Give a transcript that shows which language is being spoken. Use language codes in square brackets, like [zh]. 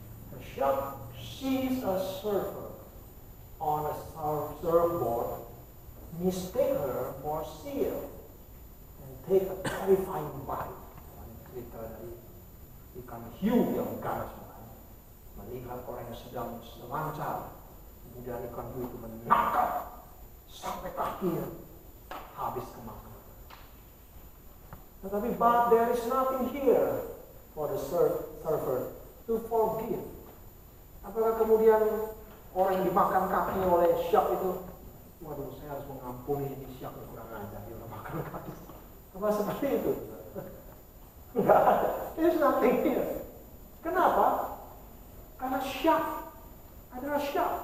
[en] A shark sees a surfer on a surfboard, mistake her for seal, and take a terrifying bite. [id] Cerita dari ikan hiu yang ganas, melihat orang yang sedang selancar, kemudian ikan hiu itu menangkap sampai kakinya, habis kemakan. Tetapi [en] but there is nothing here for the surfer to forgive. [id] Apakah kemudian orang yang dimakan kakinya oleh shark itu, waduh saya harus mengampuni ini shark yang kurang ajar, dia makan kaki. Apa seperti itu? Enggak ada. [en] There's nothing here. [id] Kenapa? Karena shock adalah shock.